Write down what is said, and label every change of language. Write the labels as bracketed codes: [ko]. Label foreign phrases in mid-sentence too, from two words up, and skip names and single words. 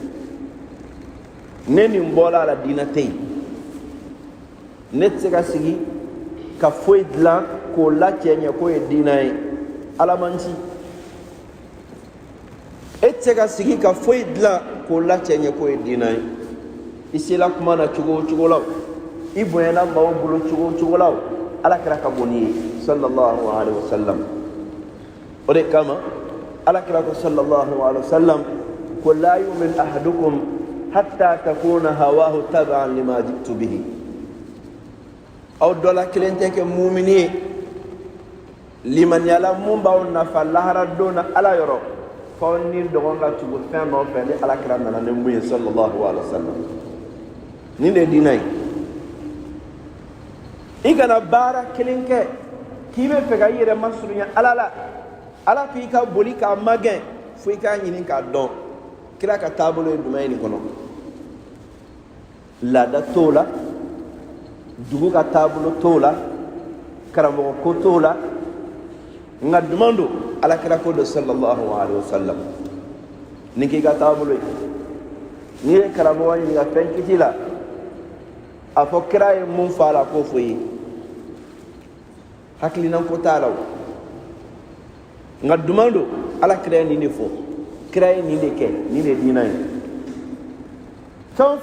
[bm] ne nin bɔla a la diina tɛ yen ne tɛ se ka sigi ka foyi dilan k'o lacɛ ɲɛ k'o ye diina ye ala man ci tsega sigi ka foyi dilan k'o la cɛ ɲɛ k'o ye diina ye i sela kuma na cogo o cogo la i bonyana maaw bolo cogo o cogo la ala kira ka bon n'i ye [ar] صلى الله عليه وسلم [bm] o de kama ala kira ko [ar] صلى الله عليه وسلم [bm] ko [ar] لا يؤمن أحدكم حتى يكون هواه تبعا لما جئت به [bm] aw dola kelen tɛ kɛ mumini ye liman yala mun b'aw nafa lahara don na ala yɔrɔ f'aw ni dɔgɔn ka tugu fɛn nɔfɛ ni ala kira nana ni mun ye [ar] صلى الله عليه وسلم [bm] nin de ye diinɛ ye i kana baara kelen kɛ k'i bɛ fɛ ka i yɛrɛ masurunya ala la ala k'i ka boli k'a magɛn fo i k'a ɲini k'a dɔn kira ka taabolo ye jumɛn ye nin kɔnɔ laada t'o la dugu ka taabolo t'o la karamɔgɔ ko t'o la nka duman don ala kira ko don [ar] صلى الله عليه وسلم [bm] nin k'i ka taabolo ye n'i ye karamɔgɔ ɲininka fɛn kiti la a fɔ kira ye mun fɔ a la k'o fɔ i ye hakilinan ko t'a la o nka duman don ala kira ye nin de fɔ kira ye nin de kɛ nin de diina ye fɛn o